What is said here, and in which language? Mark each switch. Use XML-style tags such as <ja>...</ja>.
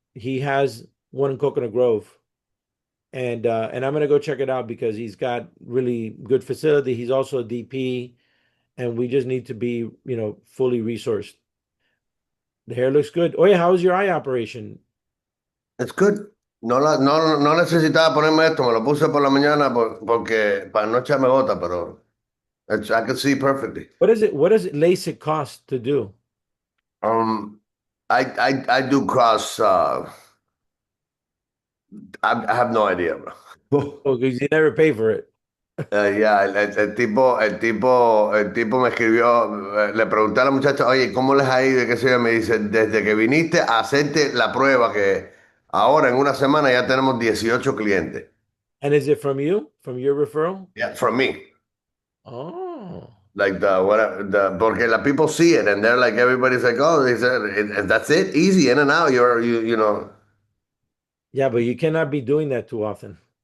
<en>He has one in Coconut Grove. And I'm gonna go check it out because he's got really good facility. He's also a DP, and we just need to be, fully resourced. The hair looks good. Oh yeah, how was your eye operation? it's good.</en> <es>No necesitaba ponerme esto, me lo puse por la mañana porque para no echarme gota, pero I can see perfectly.</es> <en>What is it? What does LASIK cost to do? Um, I do cross. I have no idea, bro. Oh, because you never pay for it.</en> <es>Ya, el tipo me escribió, le pregunté a la muchacha, oye, ¿cómo les ha ido? ¿Qué sé yo? Me dice, desde que viniste a hacerte la prueba, que ahora en una semana ya tenemos 18 clientes.</es> <en>And is it from you? From your referral? Yeah, from me. Oh. Like porque la people see it and they're like, everybody's like, oh, they said, that's it, easy, in and out. You know, Yeah, but you cannot be doing that too often.</en>